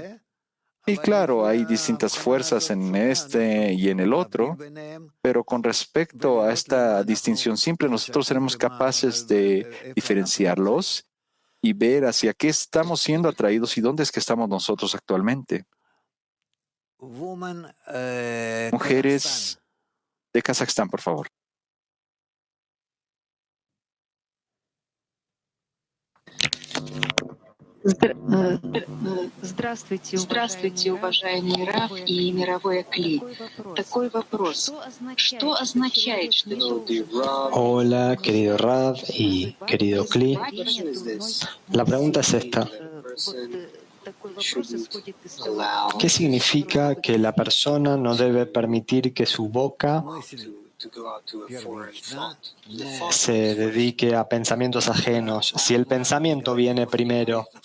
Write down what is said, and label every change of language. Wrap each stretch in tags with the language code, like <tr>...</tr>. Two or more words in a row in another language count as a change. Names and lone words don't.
<es>Y claro, hay distintas fuerzas en este y en el otro, pero con respecto a esta distinción simple, nosotros seremos capaces de diferenciarlos y ver hacia qué estamos siendo atraídos y dónde es que estamos nosotros actualmente. Mujeres de Kazajstán, por favor.</es> <ru>Здравствуйте, уважаемый Рав и мировой Кли. Такой вопрос. Что означает, что...</ru> <es>Hola, querido Rav y querido Kli. La pregunta es esta. ¿Qué significa que la persona no debe permitir que su boca se dedique a pensamientos ajenos si el pensamiento viene primero?</es>